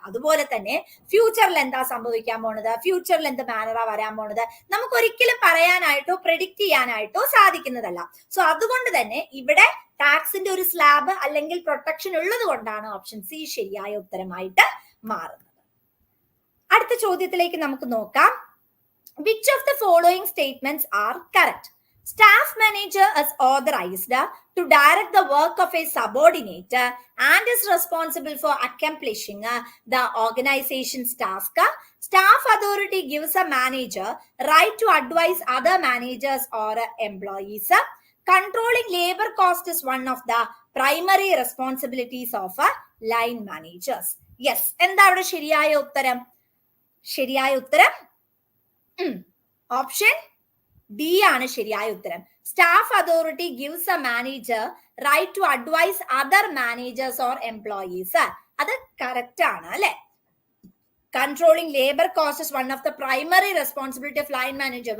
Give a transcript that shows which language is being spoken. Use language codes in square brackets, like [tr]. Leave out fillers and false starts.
[ml] അതുപോലെ തന്നെ ഫ്യൂച്ചറിൽ എന്താ സംഭവിക്കാൻ പോണത്, ഫ്യൂച്ചറിൽ എന്ത് മാനറാ വരാൻ പോണത് നമുക്ക് ഒരിക്കലും പറയാനായിട്ടോ പ്രെഡിക്റ്റ് ചെയ്യാനായിട്ടോ സാധിക്കുന്നതല്ല. സോ അതുകൊണ്ട് തന്നെ ഇവിടെ ടാക്സിന്റെ ഒരു സ്ലാബ് അല്ലെങ്കിൽ പ്രൊട്ടക്ഷൻ ഉള്ളത് കൊണ്ടാണ് ഓപ്ഷൻ സി ശരിയായ ഉത്തരമായിട്ട് മാറുന്നത്. അടുത്ത ചോദ്യത്തിലേക്ക് നമുക്ക് നോക്കാം. [en] Which of the following statements are correct? Staff manager is authorized to direct the work of a subordinate and is responsible for accomplishing the organization's task. Staff authority gives a manager right to advise other managers or employees. Controlling labor cost is one of the primary responsibilities of line managers. [ml] Yes, എന്താ അവിടെ ശരിയായ ഉത്തരം? ശരിയായ ഉത്തരം option D ആണ് ശരിയായ ഉത്തരം. [en] Staff authority gives a manager right to advise other managers or employees. [ml] അത് കറക്റ്റ് ആണ് അല്ലെ. [en] Controlling labour cost is one of the primary responsibility of line manager.